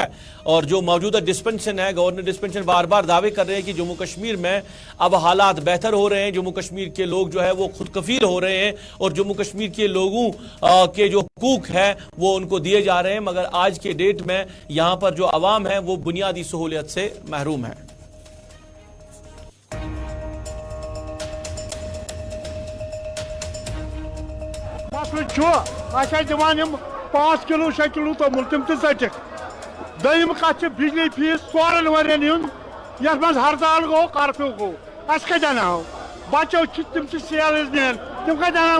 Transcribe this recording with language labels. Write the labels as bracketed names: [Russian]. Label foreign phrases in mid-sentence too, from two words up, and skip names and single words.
[Urdu] اور جو موجودہ ڈسپنسیشن ہے, [English] governor dispensation, [Urdu] بار بار دعوے کر رہے ہیں کہ جموں کشمیر میں اب حالات بہتر ہو رہے ہیں، جموں کشمیر کے لوگ جو ہے وہ خود کفیل ہو رہے ہیں اور جموں کشمیر کے لوگوں کے جو حقوق ہے وہ ان کو دیے جا رہے ہیں. مگر آج کے ڈیٹ میں یہاں پر جو عوام ہے وہ بنیادی سہولیت سے محروم ہے. [Kashmiri] दिवान 5 किलो 6 किलो तोमुल तम तटिक। दम कत बिजली फीस 4 वरियन ये हड़ताल गो कर्फ्यू गो अस कत अनो बचो तम सेल दिन तम कत अनो